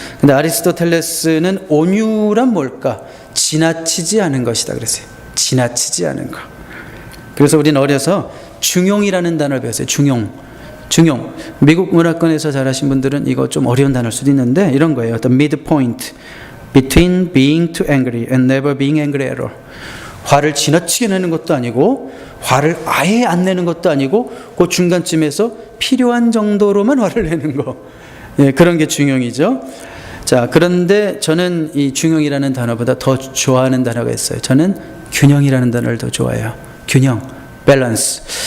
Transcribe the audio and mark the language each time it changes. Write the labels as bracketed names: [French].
[Korean] 근데 아리스토텔레스는 온유란 뭘까? 지나치지 않은 것이다 그랬어요. 지나치지 않은 것. 그래서 우리는 어려서 중용이라는 단어를 배웠어요. 중용. 미국 문화권에서 자라신 분들은 이거 좀 어려운 단어일 수도 있는데 이런 거예요. [English] The midpoint between being too angry and never being angry at all. [Korean] 화를 지나치게 내는 것도 아니고 화를 아예 안 내는 것도 아니고 그 중간쯤에서 필요한 정도로만 화를 내는 거. 예, 그런 게 중용이죠. 자, 그런데 저는 이 중용이라는 단어보다 더 좋아하는 단어가 있어요. 저는 균형이라는 단어를 더 좋아해요. 균형, 밸런스.